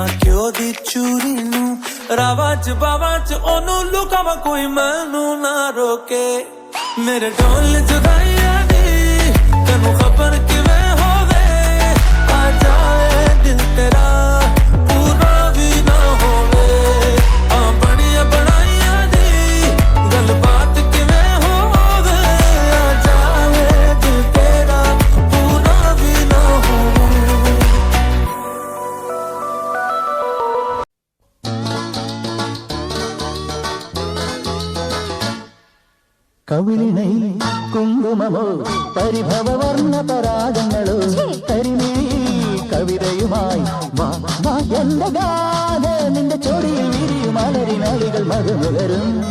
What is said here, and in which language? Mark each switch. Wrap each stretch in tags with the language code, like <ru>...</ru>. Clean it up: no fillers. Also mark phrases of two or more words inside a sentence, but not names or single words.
<pa>ਕਿਉਂ ਦੀ ਚੂਰੀ ਨੂੰ ਰਾਵਾਂ ਚ ਬਾਵਾਂ ਚ ਉਹਨੂੰ ਲੁਕਾਵਾਂ ਕੋਈ ਮੈਨੂੰ ਨਾ ਰੋਕੇ ਮੇਰੇ ਢੋਲ ਜੁਦਾਈਆਂ ਦੀ ਤੈਨੂੰ ਖਬਰ ਕਿਵੇਂ ਹੋਵੇ ਆ ਜਾਏ ਦਿਲ ਤੇਰਾ ਪੂਰਾ ਵੀ ਨਾ ਹੋਵੇ ਆ ਬਣੀਆਂ ਬਣਾਈਆਂ ਦੀ ਗੱਲਬਾਤ ਕਿਵੇਂ ਹੋਵੇ ਆ ਜਾਏ ਦਿਲ ਤੇਰਾ ਪੂਰਾ ਵੀ ਨਾ ਹੋਵੇ</pa> <ml>കവിളിണൈ കുങ്കുമമോ പരിഭവവർണ്ണ പരാഗങ്ങളോ കരിമീ കവിതയുമായി വാ വാ എന്റെ ഗാഥ നിന്റെ ചോടിയിൽ വിരിയും അലരിനാളികൾ മധുമുകരും</ml>